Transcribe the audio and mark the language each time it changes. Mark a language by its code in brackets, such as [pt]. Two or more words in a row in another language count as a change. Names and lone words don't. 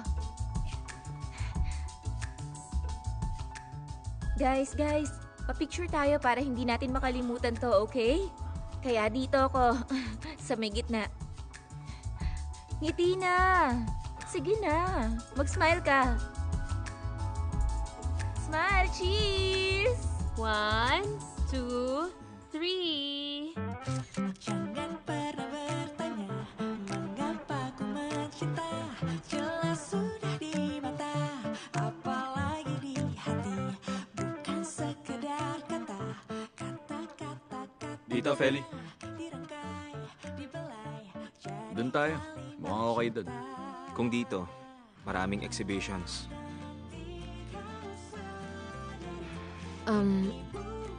[tl] Guys, pa-picture tayo para hindi natin makalimutan to, okay? Kaya dito ako, sa may gitna. Ngiti na! Sige na, mag-smile ka. [en] Smile, cheers! 1, 2, 3. [id] Jangan pernah bertanya mengapa ku mencinta. Jelas sudah di mata, apalagi di hati. Bukan sekedar kata, kata-kata [tl] Dito, Feli. [id] dirangkai, dibelai. [tl] Doon tayo. Mukhang okay doon. Kung dito, maraming exhibitions.